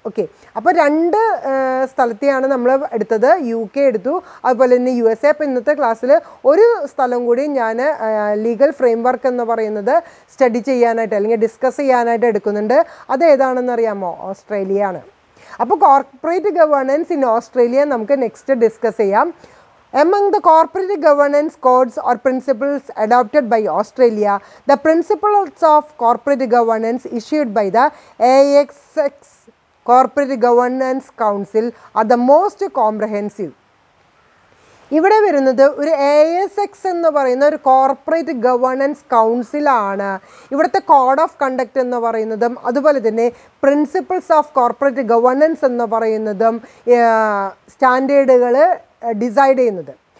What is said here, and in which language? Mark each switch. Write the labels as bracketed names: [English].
[Malayalam] Okay, അപ്പോൾ രണ്ട് സ്ഥലത്തെയാണ് നമ്മൾ എടുത്തത്, UK എടുത്തു, അതുപോലെ തന്നെ USA. അപ്പോൾ ഇന്നത്തെ ക്ലാസ്സിൽ ഒരു സ്ഥലം കൂടി ഞാൻ ലീഗൽ ഫ്രെയിം വർക്ക് എന്ന് പറയുന്നത് സ്റ്റഡി ചെയ്യാനായിട്ട് അല്ലെങ്കിൽ ഡിസ്കസ് ചെയ്യാനായിട്ട് എടുക്കുന്നുണ്ട്. അത് ഏതാണെന്ന് അറിയാമോ? ഓസ്ട്രേലിയ ആണ്. അപ്പോൾ [English] corporate governance in Australia [Malayalam] നമുക്ക് നെക്സ്റ്റ് ഡിസ്കസ് ചെയ്യാം. [English] Among the corporate governance codes or principles adopted by Australia, the principles of corporate governance issued by the ASX Corporate Governance Council are the most comprehensive. [Malayalam] ഇവിടെ വരുന്നത് ഒരു ASX എന്ന് പറയുന്ന ഒരു corporate governance കൗൺസിലാണ്. ഇവിടുത്തെ code of conduct എന്ന് പറയുന്നതും അതുപോലെ തന്നെ പ്രിൻസിപ്പിൾസ് ഓഫ് കോർപ്പറേറ്റ് ഗവേണൻസ് എന്ന് പറയുന്നതും സ്റ്റാൻഡേർഡുകൾ ഡിസൈഡ് ചെയ്യുന്നത്.